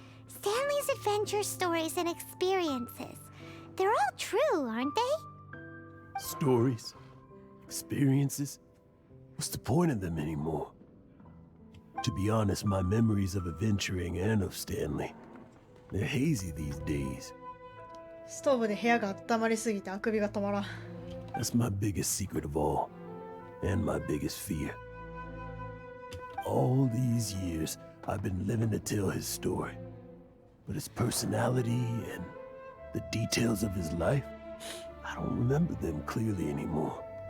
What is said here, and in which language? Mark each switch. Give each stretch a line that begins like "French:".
English: Stanley's adventure stories and experiences. They're all true, aren't they? Stories? Experiences? What's the point of them anymore? To be honest, my memories of adventuring and of Stanley, they're hazy these days.
Japanese: ストーブで部屋が温まりすぎてあくびが止まらん。
English: That's my biggest secret of all, and my biggest fear. All these years, I've been living to tell his story. But his personality and the details of his life, I don't remember them clearly anymore.